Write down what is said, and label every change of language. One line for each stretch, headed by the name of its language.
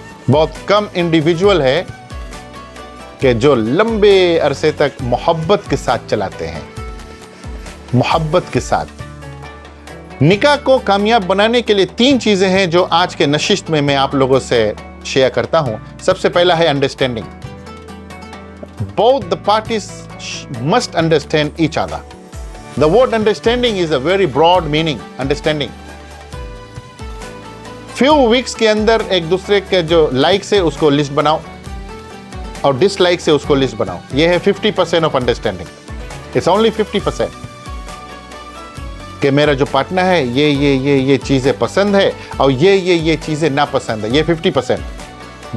Hindi: बहुत कम इंडिविजुअल है कि जो लंबे अरसे तक मोहब्बत के साथ चलाते हैं, मोहब्बत के साथ। निकाह को कामयाब बनाने के लिए 3 चीजें हैं जो आज के नशिस्त में मैं आप लोगों से शेयर करता हूं। सबसे पहला है understanding.
English: Both the parties must understand each other. The word understanding is a very broad meaning. Understanding.
Hindi: Few weeks के अंदर एक दूसरे के जो लाइक्स है उसको लिस्ट बनाओ और डिसलाइक्स है उसको लिस्ट बनाओ। ये है 50% ऑफ अंडरस्टैंडिंग।
English: It's only 50%.
Hindi: कि मेरा जो पार्टनर है ये चीज़ें पसंद है और ये चीज़ें नापसंद है, ये 50%।